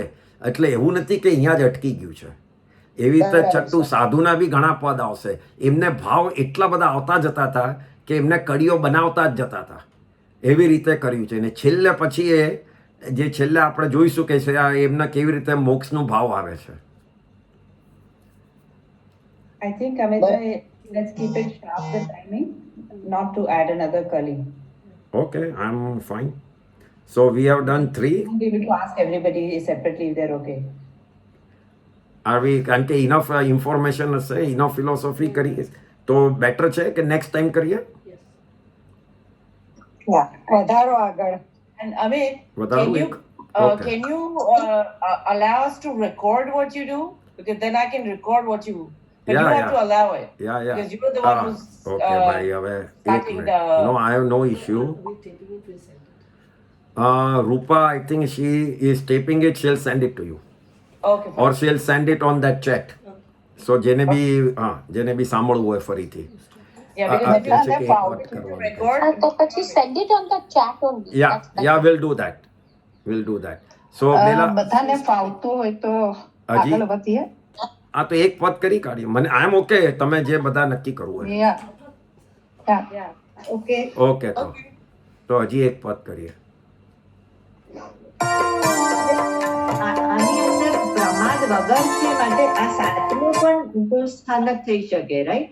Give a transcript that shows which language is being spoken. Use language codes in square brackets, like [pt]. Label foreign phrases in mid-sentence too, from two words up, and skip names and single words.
[gu] એટલે એવું નથી કે અહીંયા જ અટકી ગયું છે. એવી રીતે છઠ્ઠું સાધુના બી ઘણા પદ આવશે. એમને ભાવ એટલા બધા આવતા જતા હતા કે એમને કડીઓ બનાવતા જ જતા હતા. એવી રીતે કર્યું છે. અને છેલ્લે પછી એ જે છેલ્લે આપણે જોઈશું કે એમને કેવી રીતે મોક્ષનો ભાવ આવે છે. [en] I think, Amit, let's keep it sharp, the timing, not to add another kali. Okay, I'm fine. So we have done 3. I'll be able to ask everybody separately if they're okay. Are we, [gu] કારણ કે [en] enough information [gu] હશે, [en] enough philosophy [gu] કરીએ તો બેટર છે કે [en] next time [gu] કરીએ? વધારો આગળ. [en] And Amit, [gu] વધારો [en] can you, [gu] એક? Okay. [en] can you allow us to record what you do? Because then I can record what you, but Yeah, you have yeah. to allow it. Yeah, yeah. Because you were the one who's [gu] okay, ભાઈ હવે એક [en] starting મિનિટ. No, I have no issue. Rupa, I think she is taping it. She'll send it to you. Okay. Or she'll send it on that chat. [gu] So જેને બી સાંભળવું હોય ફરીથી. [en] Yeah, because if you [gu] છે કે [en] have [gu] એક વાત [en] to [gu] કરવાની. [en] record, [gu] તો પછી [en] send it on the chat only. Yeah, we'll do that. We'll do that. So પેલા [gu] બધાને ફાવતું હોય તો હજી? આગળ વધીએ. આ તો એક પદ કરી કાઢ્યું. મને [en] I am okay, [gu] તમે જે બધા નક્કી કરવું હોય. [en] Yeah. Yeah. yeah, okay. [gu] ઓકે, તો હજી એક પદ કરીએ. આની અંદર પ્રમાદ વગર છે માટે આ સાતમું પણ ગુણ સ્થાનક થઈ શકે, રાઈટ?